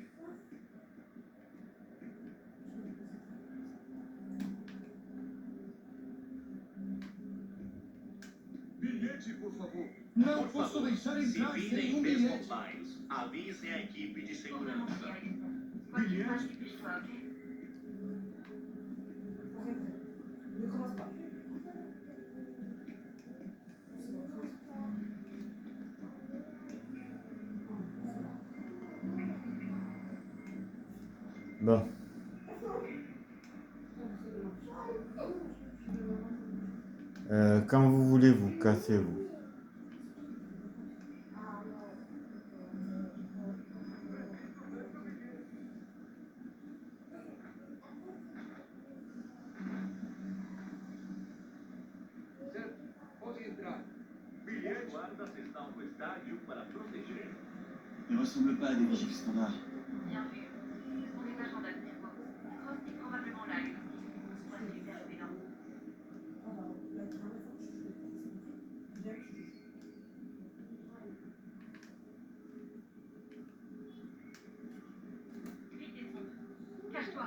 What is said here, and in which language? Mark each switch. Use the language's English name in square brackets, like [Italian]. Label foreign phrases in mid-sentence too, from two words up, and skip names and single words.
[Portuguese] Bilhete, por favor. Não posso deixar entrar sem um bilhete. Avisem a equipe de segurança. Bilhete? [French] Bon. Quand vous voulez, vous cassez-vous. [Portuguese] Pode entrar. Bilhete? Guardas estão no estádio para proteger. [French] Ils ne ressemblent pas à des vigiles standards. Bien vu. Ce sont des agents d'Admiraux. Cross est probablement là, lui. Soit super violent. Vite descends. Cache-toi.